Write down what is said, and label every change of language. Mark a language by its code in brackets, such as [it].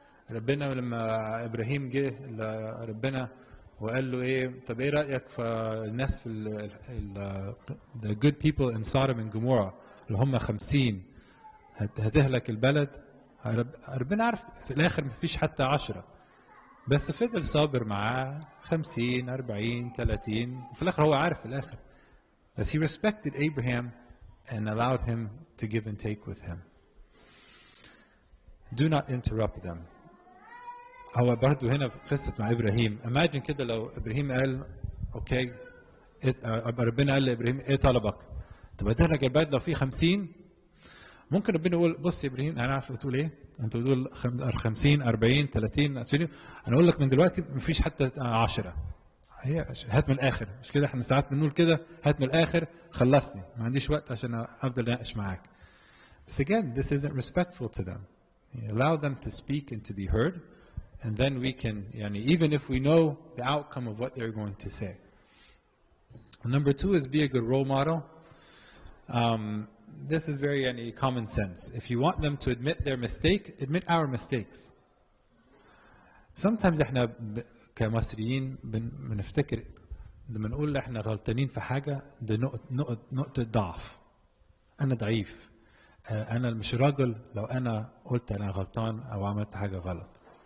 [ar] ربنا لما ابراهيم جه لربنا وقال له ايه طب ايه رايك في الناس في [en] the good people in Sodom and Gomorrah [ar] اللي هم 50 هتهلك البلد. ربنا عارف في الاخر ما فيش حتى 10 بس فضل صابر معاه 50 40 30 وفي الاخر هو عارف في الاخر. بس [en] he respected Abraham and allowed him to give and take with him. Do not interrupt them. [ar] هو برضه هنا في قصه مع ابراهيم. [en] imagine [ar] كده لو ابراهيم قال اوكي ربنا قال لابراهيم ايه طلبك؟ طب اديها لك البلد لو في 50. ممكن ربنا يقول بص يا ابراهيم انا عارف بتقول ايه؟ انت بتقول 50 40 30 20 انا اقول لك من دلوقتي مفيش حتى 10. هي هات من الاخر، مش كده احنا ساعات بنقول كده، هات من الاخر خلصني ما عنديش وقت عشان افضل اناقش معاك. بس [en] again this isn't respectful to them. Allow them to speak and to be heard and then we can [ar] يعني [en] even if we know the outcome of what they're going to say. Number 2 is be a good role model. This is very [ar] يعني [en] common sense. If you want them to admit their mistake, admit our mistakes. Sometimes [ar] احنا كمصريين بنفتكر لما نقول احنا غلطانين في حاجه ده نقطه ضعف. انا ضعيف، انا مش راجل لو انا قلت انا غلطان او عملت حاجه غلط.